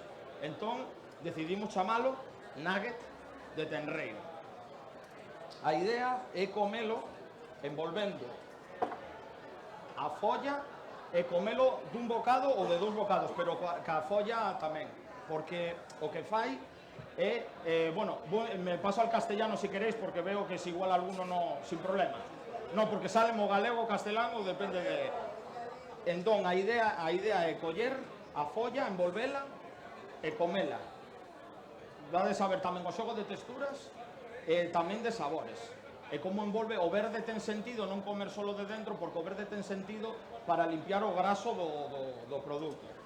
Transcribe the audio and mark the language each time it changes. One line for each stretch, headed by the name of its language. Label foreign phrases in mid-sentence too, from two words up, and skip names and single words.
Galician: Entón, decidimos chamalo nugget de tenreira. A idea é comelo envolvendo a folla e comelo dun bocado ou de dous bocados, pero ca folla tamén, porque o que fai é, bueno,
Spanish: me paso al castellano si queréis, porque veo que es igual alguno no, sin problema.
Galician: No, porque sale mo galego ou castelano, depende de... Entón, a idea é coller a folla, envolvela e comela. Dades a ver tamén o xogo de texturas e tamén de sabores. E como envolve, o verde ten sentido non comer solo de dentro, porque o verde ten sentido para limpiar o graso do produto.